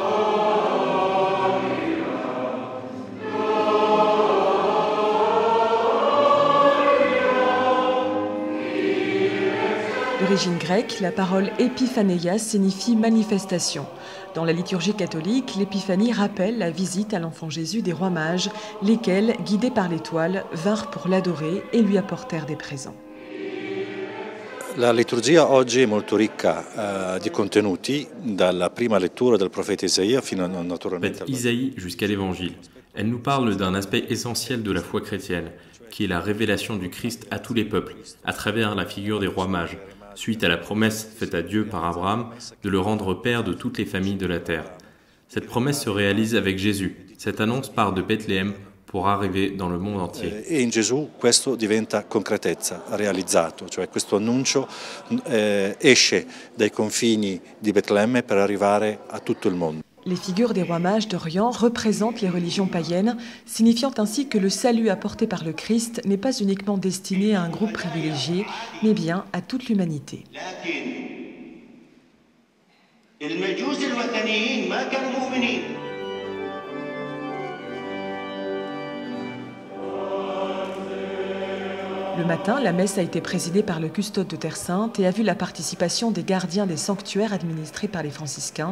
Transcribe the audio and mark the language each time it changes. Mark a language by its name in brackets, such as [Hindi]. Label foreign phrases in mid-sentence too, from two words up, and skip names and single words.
[French] D'origine grecque, la parole épiphanéia signifie manifestation. Dans la liturgie catholique, l'épiphanie rappelle la visite à l'enfant Jésus des rois mages, lesquels, guidés par l'étoile, vinrent pour l'adorer et lui apportèrent des présents. [Italian] La liturgia oggi è molto ricca di contenuti, dalla prima lettura del profeta Isaïe fino naturalmente [French] Isaïe jusqu'à l'Évangile. Elle nous parle d'un aspect essentiel de la foi chrétienne, qui est la révélation du Christ à tous les peuples, à travers la figure des rois mages, suite à la promesse faite à Dieu par Abraham de le rendre père de toutes les familles de la terre. Cette promesse se réalise avec Jésus. Cette annonce part de Bethléem pour arriver dans le monde entier. [Italian] E in Gesù questo diventa concretezza, realizzato, cioè questo annuncio esce dai confini di Betlemme per arrivare a tutto il mondo. [French] Les figures des rois mages d'Orient représentent les religions païennes, signifiant ainsi que le salut apporté par le Christ n'est pas uniquement destiné à un groupe privilégié, mais bien à toute l'humanité. Le matin, la messe a été présidée par le custode de Terre Sainte et a vu la participation des gardiens des sanctuaires administrés par les franciscains.